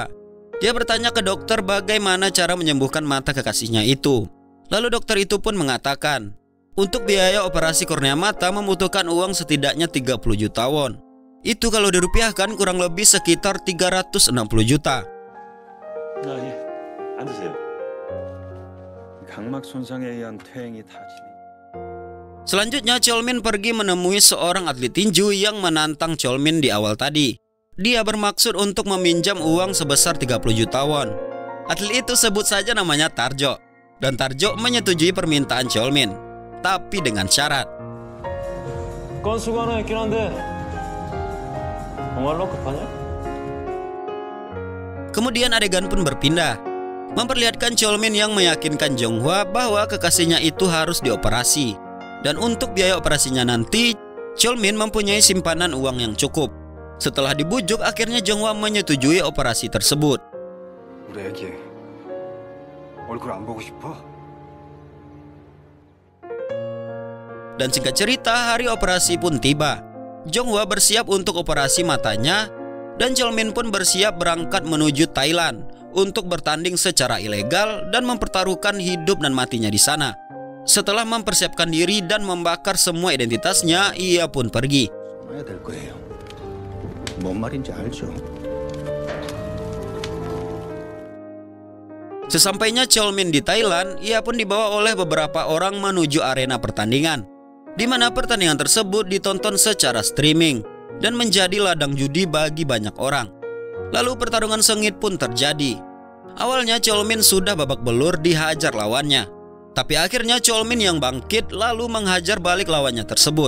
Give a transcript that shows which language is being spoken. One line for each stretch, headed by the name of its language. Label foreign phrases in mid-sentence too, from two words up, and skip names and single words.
Indonesian: Dia bertanya ke dokter bagaimana cara menyembuhkan mata kekasihnya itu. Lalu dokter itu pun mengatakan, untuk biaya operasi kornea mata membutuhkan uang setidaknya 30 juta won. Itu kalau dirupiahkan kurang lebih sekitar 360 juta.
Korean: 아, 예. 앉으세요. 각막 손상에 의한 퇴행이 타진이.
Indonesian: Selanjutnya Cheolmin pergi menemui seorang atlet tinju yang menantang Cheolmin di awal tadi. Dia bermaksud untuk meminjam uang sebesar 30 juta won. Atlet itu sebut saja namanya Tarjo. Dan Tarjo menyetujui permintaan Cheolmin, tapi dengan syarat.
Korean: 건수가 하나 있긴 한데 정말로 급하냐?
Indonesian: Kemudian adegan pun berpindah, memperlihatkan Cheolmin yang meyakinkan Jonghwa bahwa kekasihnya itu harus dioperasi. Dan untuk biaya operasinya nanti, Cheolmin mempunyai simpanan uang yang cukup. Setelah dibujuk, akhirnya Jonghwa menyetujui operasi tersebut.
Korean: 우리 애기 얼굴 안 보고 싶어?
Indonesian: Dan singkat cerita, hari operasi pun tiba. Jonghwa bersiap untuk operasi matanya, dan Cheolmin pun bersiap berangkat menuju Thailand untuk bertanding secara ilegal dan mempertaruhkan hidup dan matinya di sana. Setelah mempersiapkan diri dan membakar semua identitasnya, ia pun pergi.
Korean: 해야 될 거예요. 뭔 말인지 알죠?
Indonesian: Sesampainya Cheolmin di Thailand, ia pun dibawa oleh beberapa orang menuju arena pertandingan, di mana pertandingan tersebut ditonton secara streaming dan menjadi ladang judi bagi banyak orang. Lalu pertarungan sengit pun terjadi. Awalnya Cheolmin sudah babak belur dihajar lawannya, tapi akhirnya Cheolmin yang bangkit lalu menghajar balik lawannya tersebut.